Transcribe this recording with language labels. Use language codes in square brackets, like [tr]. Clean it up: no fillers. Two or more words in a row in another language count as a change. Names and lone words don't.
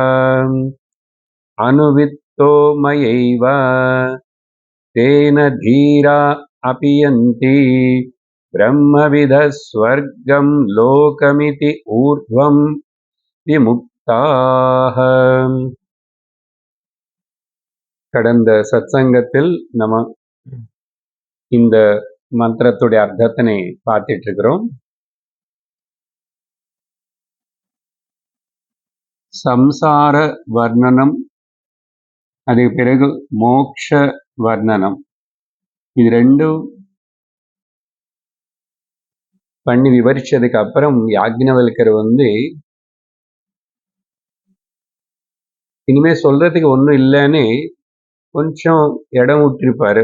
[sa] अनुवित्तो मयैव तेन धीरा अपीयन्ति ब्रह्मविदः स्वर्गं लोकमिति ऊर्ध्वं विमुक्ताः। [ta] கடந்த சத்சங்கத்தில் நம்ம இந்த மந்திரத்துடைய அர்த்தத்தினை பார்த்துட்டு இருக்கிறோம். சம்சார வர்ணனம், அதுக்கு பிறகு மோக்ஷ வர்ணனம், இது ரெண்டும் பண்ணி விவரிச்சதுக்கு அப்புறம் யாக்ஞவல்கர் இனிமே சொல்றதுக்கு ஒன்றும் இல்லைன்னு கொஞ்சம் இடம் விட்டிருப்பாரு.